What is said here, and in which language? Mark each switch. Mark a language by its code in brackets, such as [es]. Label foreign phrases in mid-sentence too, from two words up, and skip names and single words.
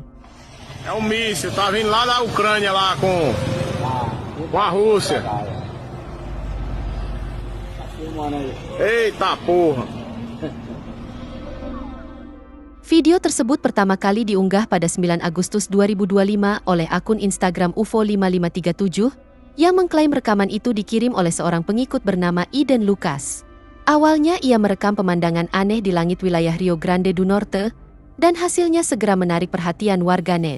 [pt] É um míssil, tá vindo lá da Ucrânia lá com a Rússia. Eita porra. [id] Video tersebut pertama kali diunggah pada 9 Agustus 2025 oleh akun Instagram UFO 5537 yang mengklaim rekaman itu dikirim oleh seorang pengikut bernama Eden Lucas. Awalnya ia merekam pemandangan aneh di langit wilayah Rio Grande do Norte, dan hasilnya segera menarik perhatian warganet.